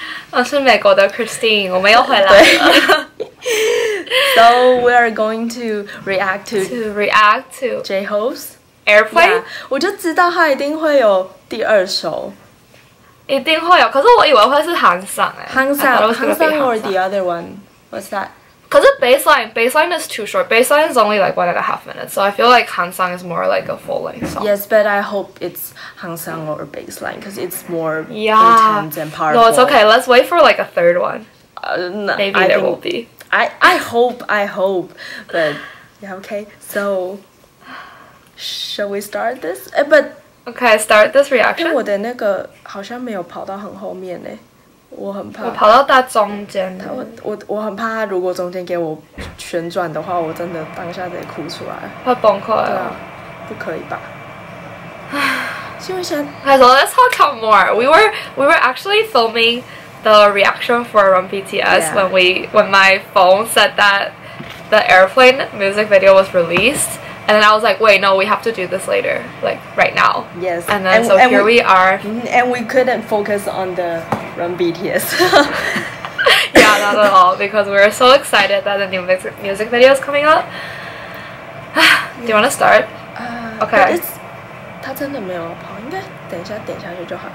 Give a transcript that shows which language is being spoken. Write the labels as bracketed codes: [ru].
[zh] 我是美国的 Christine， 我们又回来了。 [en] So we are going to react to J-Hope's Airplane， [zh] 我就知道他一定会有第二首，一定会有。可是我以为会是韩sang [en] Hang Sang or the other one. What's that? [zh] 可是 [en] baseline is too short. Baseline is only like 1.5 minutes, so I feel like Han Sang is more like a full length song. Yes, but I hope it's Hang Sang or Baseline because it's more intense and powerful. No, it's okay. Let's wait for like a third one. No, Maybe there will be. I hope, but yeah, okay. So, shall we start this? But Okay, start this reaction. [zh] 我的那个好像没有跑到很后面呢，我很怕。我跑到大中间。我很怕他如果中间给我旋转的话，我真的当下得哭出来。会崩溃。对啊，不可以吧？因为现在。 [en] Okay, so let's talk about more. We were actually filming the reaction for Run BTS when my phone said that the Airplane music video was released. And then I was like, wait, no, we have to do this later, like right now. Yes. And then so here we are. And we couldn't focus on the Run BTS. Yeah, not at all, because we were so excited that the new music video is coming out. Do you want to start? Okay. [zh] 他真的没有跑，应该等一下点下去就好。